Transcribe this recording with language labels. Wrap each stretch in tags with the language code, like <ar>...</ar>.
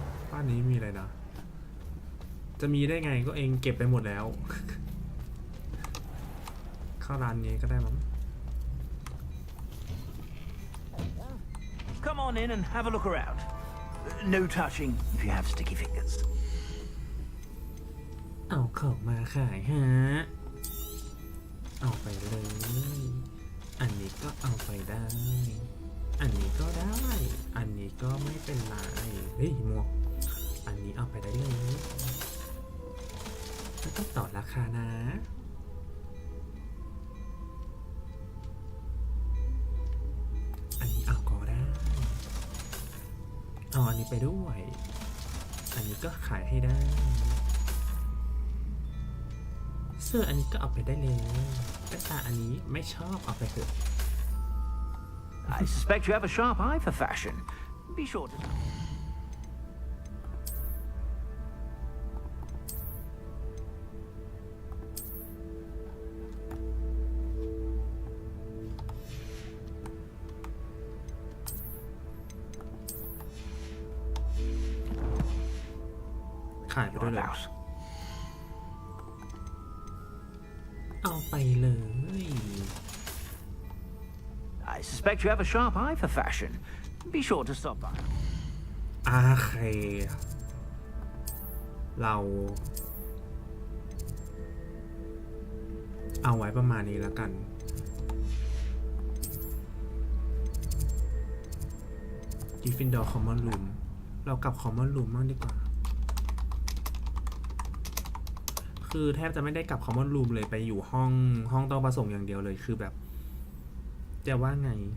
<th>บ้านนี้มีอะไรนะ จะมีได้ไงก็เองเก็บไปหมดแล้ว เข้าร้านนี้ก็ได้มั้ง</th> <en>Come on in and have a look around. No touching if you have sticky fingers.</en> <th>เอาของมาขายฮะ เอาไปเลย อันนี้ก็เอาไปได้ อันนี้ก็ได้ อันนี้ก็ไม่เป็นไร เฮ้ยหมวก อันนี้เอาไปได้เลยแล้วก็ต่อราคานะ อันนี้เอาก็ได้ เอาอันนี้ไปด้วย อันนี้ก็ขายให้ได้ เสื้ออันนี้ก็เอาไปได้เลยแต่ตาอันนี้ไม่ชอบเอาไปเถอะ</th> <en>I suspect you have a sharp eye for fashion. Be sure to.</en> <th>ขายไปด้วย</th> <en>You're</en> <th>เลย</th> <en>about.</en> <th>เอาไปเลย</th> <en>I suspect you have a sharp eye for fashion. Be sure to stop by.</en> <th>อาเคเราเอาไว้ประมาณนี้แล้วกัน กิฟฟินดอร์คอมมอนรูมเรากลับคอมมอนรูมบ้างดีกว่า คือแทบจะไม่ได้กลับคอมมอนรูมเลยไปอยู่ห้องต้องประสงค์อย่างเดียวเลยคือแบบจะว่าไง</th>